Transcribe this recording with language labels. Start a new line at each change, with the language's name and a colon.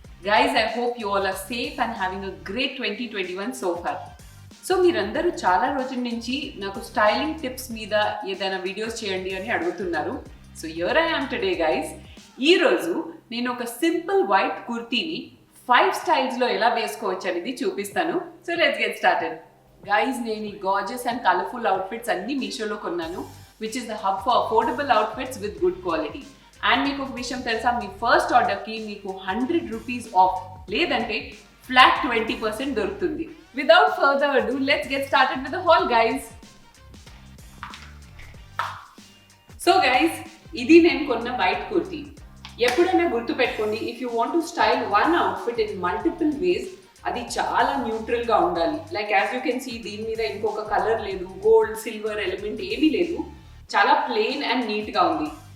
English: Guys, I hope you all are safe and having a great 2021 so far.
Telugu: So మీరందరూ చాలా రోజుల నుంచి నాకు స్టైలింగ్ టిప్స్ మీద ఏదైనా వీడియోస్ చేయండి అని అడుగుతున్నారు.
English: So here I am today guys.
Telugu: ఈరోజు నేను ఒక సింపుల్ వైట్ కుర్తీని 5 స్టైల్స్లో ఎలా వేసుకోవచ్చు అనేది చూపిస్తాను.
English: So let's get started.
Telugu: Guys, నేను ఈ గార్జియస్ అండ్ కలర్ఫుల్ అవుట్ఫిట్స్ అన్ని మీషోలో కొన్నాను,
English: Which is the hub for affordable outfits with good quality.
Telugu: And మీకు ఒక విషయం తెలుసా, మీ ఫస్ట్ ఆర్డర్కి మీకు 100 రూపీస్ ఆఫ్, లేదంటే ఫ్లాట్ 20% దొరుకుతుంది.
English: Without further ado, let's get started with the haul, guys. So guys,
Telugu: ఇది నేను కొన్న వైట్ కుర్తీ. ఎప్పుడైనా గుర్తుపెట్టుకోండి,
English: if you want to style one outfit in multiple ways,
Telugu: అది చాలా న్యూట్రల్ గా ఉండాలి.
English: like as you can see,
Telugu: దీని మీద ఇంకొక కలర్ లేదు, గోల్డ్ సిల్వర్ ఎలిమెంట్ ఏమీ లేదు, చాలా ప్లెయిన్ అండ్ నీట్ గా ఉంది.